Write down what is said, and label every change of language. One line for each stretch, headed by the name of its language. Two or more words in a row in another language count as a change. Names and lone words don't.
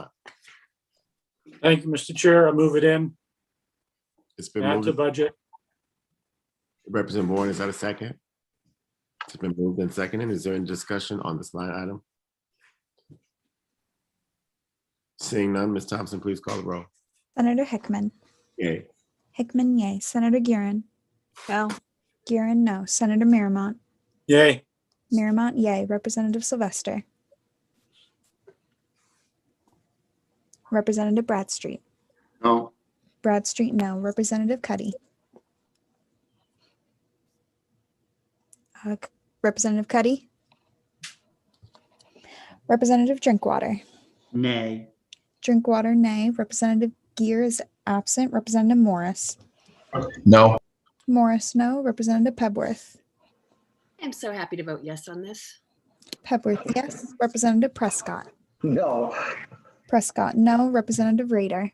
English: Thank you, Mr. Chair. I move it in. It's been Add moved. to budget. Representative Warren, is that a second? It's been moved and seconded. Is there any discussion on this line item? Seeing none, Ms. Thompson, please call the roll. Senator Hickman. Yay. Hickman, yay. Senator Guerin. No. Guerin, no. Senator Miramont. Yay. Miramont, yay. Representative Sylvester. Representative Bradstreet. No. Bradstreet, no. Representative Cuddy. Representative Cuddy. Representative Drinkwater. Nay. Drinkwater, nay. Representative Gear is absent. Representative Morris. No. Morris, no. Representative Pebworth. I'm so happy to vote yes on this. Pebworth, yes. Representative Prescott. No. Prescott, no. Representative Rader.